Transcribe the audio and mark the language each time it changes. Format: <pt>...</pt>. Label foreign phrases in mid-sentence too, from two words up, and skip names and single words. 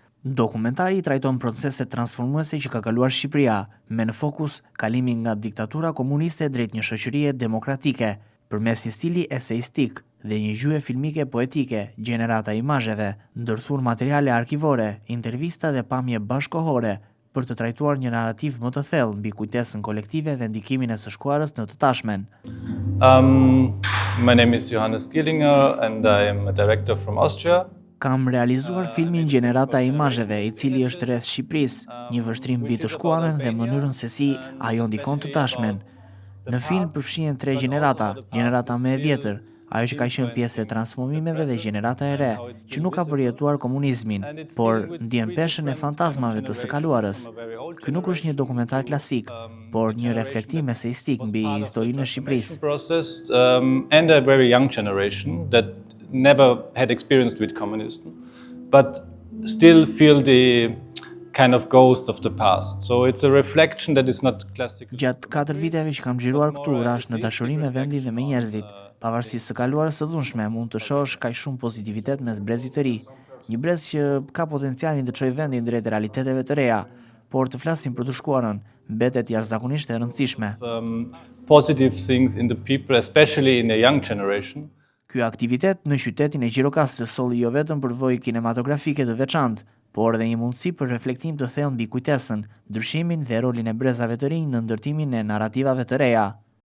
<sq>Dokumentari trajton proceset transformuese që ka kaluar Shqipëria, me në fokus kalimin nga diktatura komuniste drejt një shoqërie demokratike, përmes një stili eseistik dhe një gjuhë filmike poetike, Gjenerata e imazheve, ndërthur materiale arkivore, intervista dhe pamje bashkohore, për të trajtuar një narrativ më të thellë mbi kujtesën kolektive dhe ndikimin e së shkuarës në të tashmen.</sq> <en>My name is Johannes Grillinger and I am a director from Austria.</en> <sq>Kam realizuar filmin Gjenerata e imazheve, i cili është rreth Shqipërisë, një vështrim mbi të shkuarën dhe mënyrën se si ajo ndikon të tashmen. Në film përfshihen 3 gjenerata, gjenerata më e vjetër, ajo që ka qenë pjesë e transformimeve dhe gjenerata e re, që nuk ka përjetuar komunizmin, por ndjen peshën e fantazmave të së kaluarës. Ky nuk është një dokumentar klasik, por një reflektim eseistik mbi historinë e Shqipërisë.</sq> <en>And a very young generation that never had experienced with communism, but still feel the kind of ghost of the past. So it's a reflection that is not classic.</en> <sq>Gjatë 4 viteve që kam xhiruar këtu, rash në dashuri me vendin dhe me njerëzit. Pavarësisht së kaluarës së dhunshme, mund të shohësh kaq shumë pozitivitet mes brezit të ri. Një brez që ka potencialin të çojë vendin drejt realiteteve të reja, por të flasim për të shkuarën, mbetet jashtëzakonisht e rëndësishme.</sq> <en>Positive things in the people, especially in the young generation.</en> <sq>Ky aktivitet në qytetin e Gjirokastrës solli jo vetëm përvojë kinematografike të veçantë, por edhe një mundësi për reflektim të thellë mbi kujtesën, ndryshimin dhe rolin e brezave të rinj në ndërtimin e narrativave të reja.</sq>